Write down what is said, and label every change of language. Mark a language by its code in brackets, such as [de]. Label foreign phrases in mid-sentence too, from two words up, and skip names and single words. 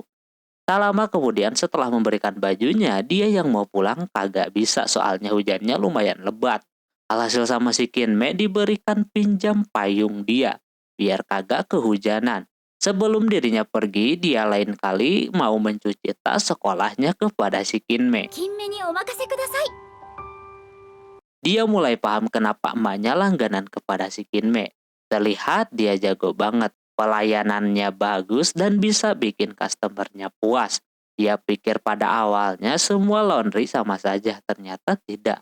[id] Tak lama kemudian setelah memberikan bajunya, dia yang mau pulang kagak bisa soalnya hujannya lumayan lebat. Alhasil sama si Kinme diberikan pinjam payung dia, biar kagak kehujanan. Sebelum dirinya pergi, dia lain kali mau mencuci tas sekolahnya kepada si Kinme. [ja] 金目にお任せください。 [id] Dia mulai paham kenapa emaknya langganan kepada si Kinme. Terlihat dia jago banget, pelayanannya bagus dan bisa bikin customernya puas. Dia pikir pada awalnya semua laundry sama saja, ternyata tidak.